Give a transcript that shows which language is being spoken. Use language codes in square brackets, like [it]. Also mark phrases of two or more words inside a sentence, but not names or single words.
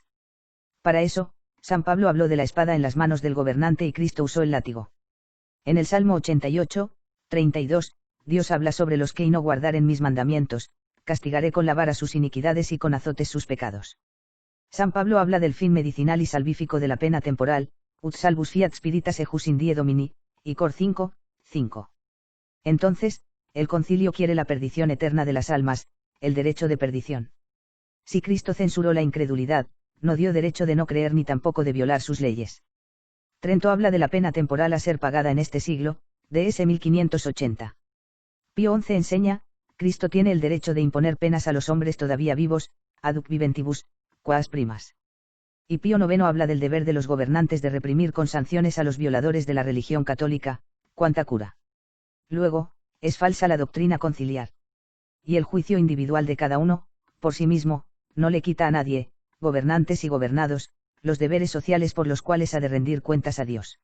[es] Para eso, San Pablo habló de la espada en las manos del gobernante y Cristo usó el látigo. En el Salmo 88, 32, Dios habla sobre los que y no guardaren mis mandamientos, castigaré con la vara sus iniquidades y con azotes sus pecados. San Pablo habla del fin medicinal y salvífico de la pena temporal, [la] ut salvus fiat spiritas ejus in die domini, [es] y Cor 5, 5. Entonces, el concilio quiere la perdición eterna de las almas, el derecho de perdición. Si Cristo censuró la incredulidad, no dio derecho de no creer ni tampoco de violar sus leyes. Trento habla de la pena temporal a ser pagada en este siglo, DS 1580. Pío XI enseña, Cristo tiene el derecho de imponer penas a los hombres todavía vivos, [la] aduc viventibus, [es] quas primas. Y Pío IX habla del deber de los gobernantes de reprimir con sanciones a los violadores de la religión católica, cuanta cura. Luego, es falsa la doctrina conciliar. Y el juicio individual de cada uno, por sí mismo, no le quita a nadie, gobernantes y gobernados, los deberes sociales por los cuales ha de rendir cuentas a Dios.